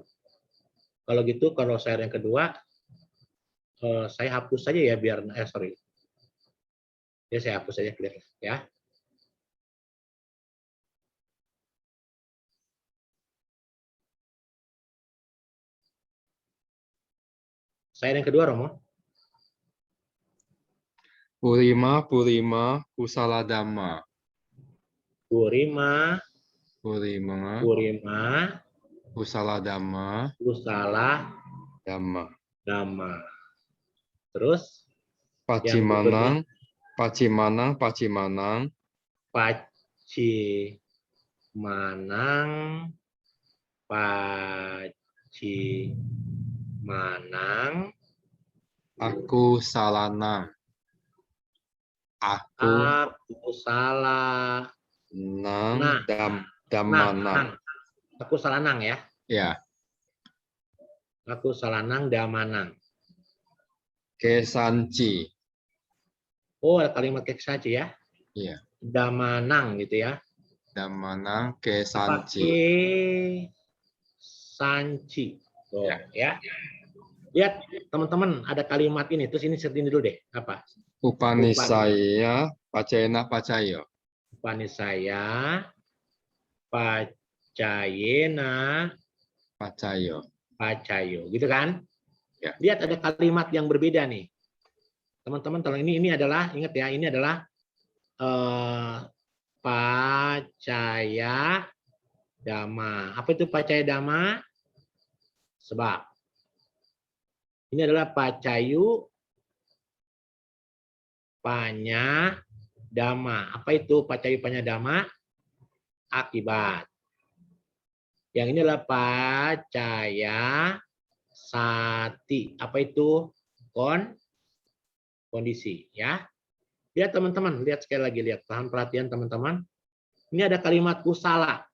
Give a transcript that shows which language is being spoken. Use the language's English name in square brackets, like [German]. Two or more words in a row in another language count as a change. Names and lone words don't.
[Indonesian] Kalau gitu, kalau cair yang kedua, saya hapus saja ya biar sorry. Ya saya hapus saja clear ya. Cair yang kedua, Romo. [Pali] Purima kusala dhamma. Purima Kusala dhamma kusala dhamma. dhamma. [Indonesian] Terus [Pali] Pacimanang pacimanang aku salanang. aku salah Nang [Indonesian] Nah. [Pali] damanang. Aku salanang ya. [Indonesian] Ya. [Pali] Aku salanang damanang. Kesanci. [Indonesian] Oh, ada kalimat kesanci ya. Iya. Damanang gitu ya. [Pali] Damanang kesanci. [Indonesian] Pakai sanci. Oh, ya. Lihat teman-teman, ada kalimat ini. Terus ini searching dulu deh. Apa? [Pali] Upanisaya pacayena pacayo. Upanisaya pacayena Pacayo. pacayo. [Indonesian] Gitu kan? Ya. Lihat ada kalimat yang berbeda nih. Teman-teman, tolong ini adalah, ingat ya, ini adalah [Pali] pacaya dhamma. [Indonesian] Apa itu [Pali] pacaya dhamma? [Indonesian] Sebab. Ini adalah [Pali] pacayu panya dhamma. [Indonesian] Apa itu [Pali] pacayu panya dhamma? [Indonesian] Akibat. Yang ini adalah [Pali] pacaya sati. [Indonesian] Apa itu? Kondisi. Ya. Lihat teman-teman, lihat sekali lagi, lihat. Tahan perhatian teman-teman. Ini ada kalimat kusala.